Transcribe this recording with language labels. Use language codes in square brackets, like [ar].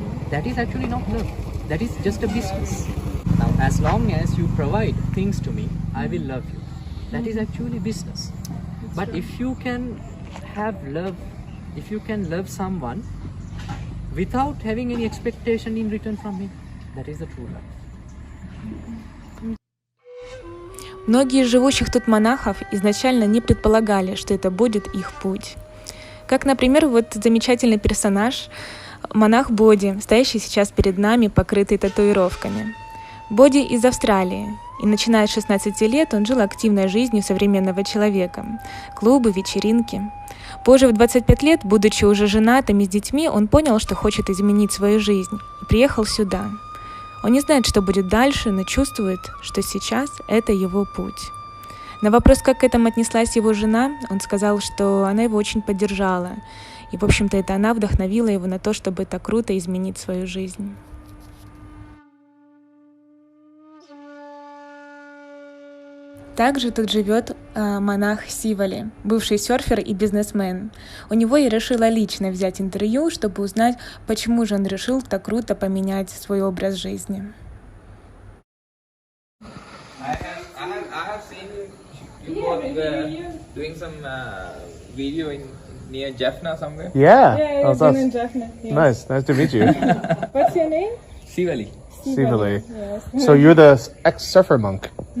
[en] That is actually not love. That is just a business. Now, as long as you provide things to me, I will love you. That is actually business. But if you can have love, if you can love someone without having any expectation in return from him, that is the true love. [ru] Многие из живущих тут монахов изначально не предполагали, что это будет их путь. Как, например, вот замечательный персонаж, монах Боди, стоящий сейчас перед нами, покрытый татуировками. Боди из Австралии, и начиная с 16 лет он жил активной жизнью современного человека. Клубы, вечеринки. Позже, в 25 лет, будучи уже женатым и с детьми, он понял, что хочет изменить свою жизнь, и приехал сюда. Он не знает, что будет дальше, но чувствует, что сейчас это его путь. На вопрос, как к этому отнеслась его жена, он сказал, что она его очень поддержала. И, в общем-то, это она вдохновила его на то, чтобы так круто изменить свою жизнь. Также тут живет монах Сивали, бывший серфер и бизнесмен. У него я решила лично взять интервью, чтобы узнать, почему же он решил так круто поменять свой образ жизни. [en] I have seen you both doing some video in near Jaffna somewhere. Yeah. Yeah, Oh, I've been in Jaffna. Yes. Nice to meet you. What's your name? Sivali Sivali. Yes. So you're the ex-surfer monk.